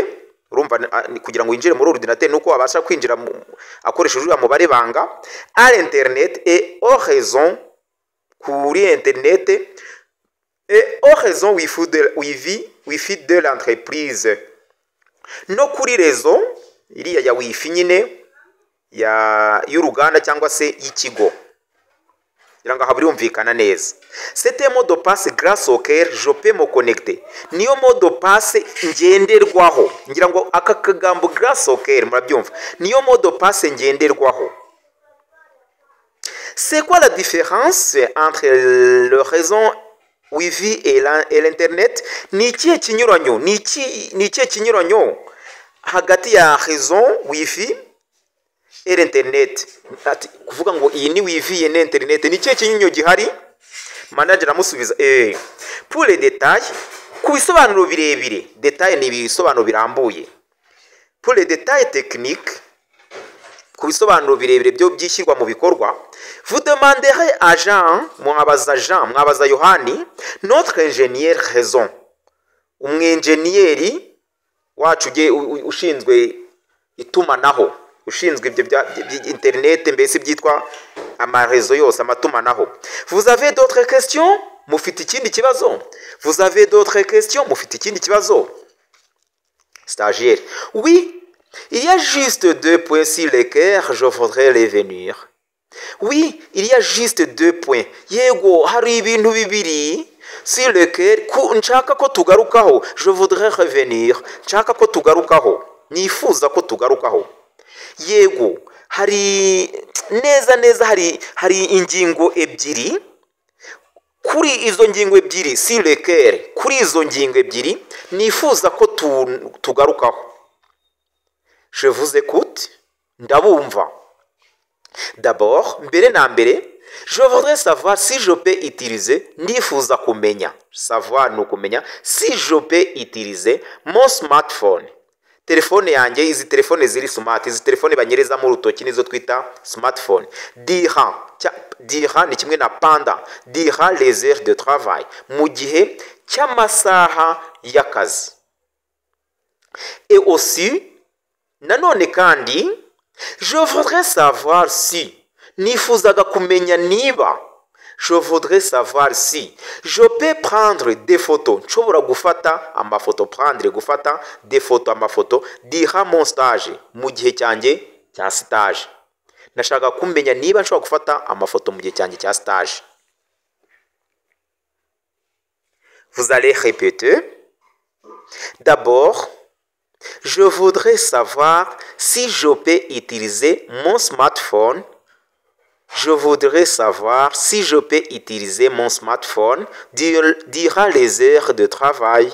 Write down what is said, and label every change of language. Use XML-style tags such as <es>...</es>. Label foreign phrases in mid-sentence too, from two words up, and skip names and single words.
<rw>Urumva kugira ngo winjire muri ordinateur nuko abasha kwinjira akoresheje uyu mubare banga</rw> <fr>à l'internet et aux raisons</fr> <rw>kuri internet</rw> <fr>et aux raisons wifi de l'entreprise</fr> <rw>no kuri réseau iriya ya wifi nyine y'uruganda cyangwa se y'ikigo. Iranga habirumvikana neza.</rw> <fr>C'est un mot de passe grâce auquel je peux me connecter.</fr> <rw>Niyo</rw> <fr>mot de passe</fr> <rw>ngenderwaho. Ngira ngo aka kagambo</rw> <fr>grâce auquel</fr> <rw>murabyumva. Niyo mot de passe ngenderwaho.</rw> <fr>C'est quoi la différence entre le réseau Wi-Fi et l'internet?</fr> <rw>Ni ikihe kinyuranyo? Ni ikihe kinyuranyo hagati ya</rw> <fr>réseau Wi-Fi et l'internet?</fr> <rw>Kuvuga ngo iyi ni</rw> <fr>Wi-Fi et l'internet</fr> <rw>ni ikihe kinyuranyo gihari?</rw> <fr>Manager amusubiza pour les détails,</fr> <rw>ku bisobanuro birebire. Détail ni ibisobanuro birambuye.</rw> <fr>Pour les détails techniques,</fr> <rw>ku bisobanuro birebire byo byishyirwa mu bikorwa,</rw> <fr>vous demanderez à Jean,</fr> <rw>mwabaza Yohani,</rw> <fr>notre ingénieur raison.</fr> <rw>Umwenjeniyeri wacu ushinzwe itumanaho, ushinzwe ibyo bya internet mbese byitwa amarezo yose amatumanaho.</rw> <fr>Vous avez d'autres questions?</fr> <rw>Mufite ikindi kibazo?</rw> <fr>Vous avez d'autres questions?</fr> <rw>Mufite ikindi kibazo?</rw> <fr>Stagiaire. Oui, il y a juste 2 points sur lesquels je voudrais revenir. Oui, il y a juste 2 points.</fr> <rw>Yego, hari ibintu bibiri</rw> <fr>sur lesquels</fr> <rw>nshaka ko tugarukaho.</rw> <fr>Je voudrais revenir.</fr> <rw>Nshaka ko tugarukaho. Nifuza ko tugarukaho. Yego, hari neza hari ingingo ebyiri. Kuri izo ngingo ebyiri</rw> <fr>sur lesquels,</fr> <rw>kuri izo ngingo ebyiri nifuza ko tugarukaho.</rw> <fr>Je vous écoute. Ndabumva. D'abord,</fr> <rw>mbere na mbere,</rw> <fr>je voudrais savoir si je peux utiliser,</fr> <rw>ndifuza kumenya, savoir ni ukumenya,</rw> <fr>si je peux utiliser mon smartphone.</fr> <rw>Telefone yanjye, izi telefone ziri smart, izi telefone banyereza mu rutoki nizo twita smartphone. Dira ni kimwe na panda,</rw> <fr>dira les heures de travail,</fr> <rw>mu gihe cy'amasaha y'akazi.</rw> <fr>Et aussi,</fr> <rw>nanone kandi,</rw> <fr>je voudrais savoir si,</fr> <rw>nifuzaga kumenya niba,</rw> <fr>je voudrais savoir si je peux prendre des photos.</fr> <rw>Nshobora gufata amafoto,</rw> <fr>prendre gufata des photos amafoto durant mon stage,</fr> <rw>mu gihe cyanjye cya stage. Nashaka kumenya niba nshobora gufata amafoto mu gihe cyanjye cya stage.</rw> <fr>Vous allez répéter. D'abord, je voudrais savoir si je peux utiliser mon smartphone. Je voudrais savoir si je peux utiliser mon smartphone durant les heures de travail.</fr>